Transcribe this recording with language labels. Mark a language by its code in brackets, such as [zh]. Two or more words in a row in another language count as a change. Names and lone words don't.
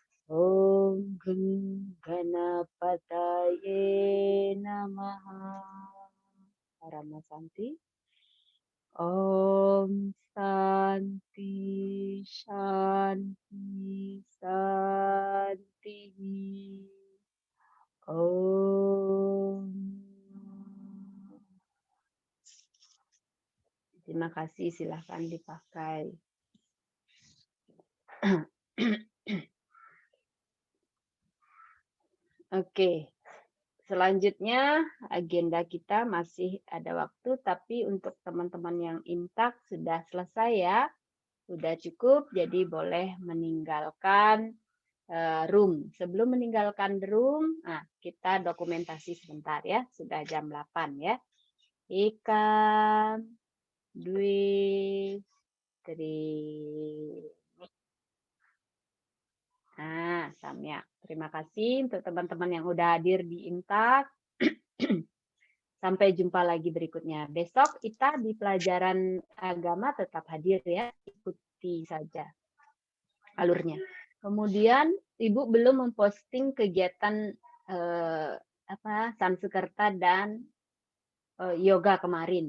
[sa] Om Ganapataye Namaha. Parama Santi. Om Santi Shanti Santi. Om. [id] Terima kasih, silahkan dipakai. Oke, selanjutnya agenda kita masih ada waktu, tapi untuk teman-teman yang imtak sudah selesai ya, sudah cukup, jadi boleh meninggalkan room. Sebelum meninggalkan room, kita dokumentasi sebentar ya, sudah jam 8 ya. [sa] Ekam, dwi, tri. Samyak. [id] Terima kasih untuk teman-teman yang udah hadir di Imtak. Sampai jumpa lagi berikutnya. Besok kita di pelajaran agama tetap hadir ya. Ikuti saja alurnya. Kemudian Ibu belum memposting kegiatan Sansekerta dan yoga kemarin.